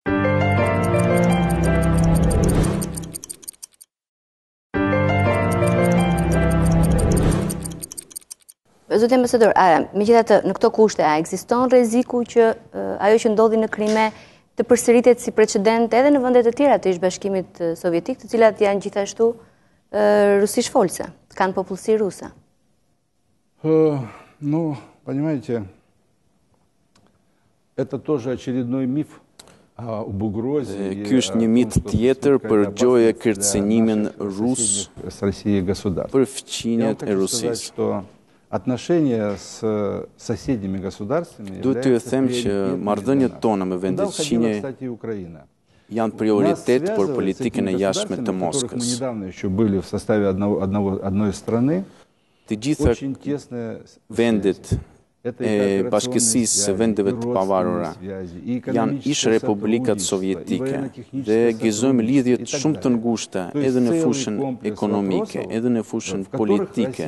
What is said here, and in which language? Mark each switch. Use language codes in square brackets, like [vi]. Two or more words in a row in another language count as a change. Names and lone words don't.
[sq] Zoti ambasador, megjithatë në këto kushte, a ekziston rreziku që ajo që ndodhi në Krime të përsëritet si precedent edhe në vende të tjera të ish-bashkimit sovjetik, të cilat janë gjithashtu rusish-folse, kanë popullsi ruse? [ru] Ну, понимаете, это тоже очередной миф. [sq] Ky është një mit tjetër për gjoje kërcënimin rus për fqinjet e Rusisë. [ru] Отношения с соседними государствами [sq] Duhet t'ju them që marrëdhëniet tona me vendet fqinje janë prioritet për politikën e jashtme të Moskës. Të gjitha vendet e bashkësisë së vendeve të pavarura janë ish republikat sovjetike dhe gëzojmë lidhjet shumë të ngushta edhe në fushën ekonomike, edhe në fushën politike.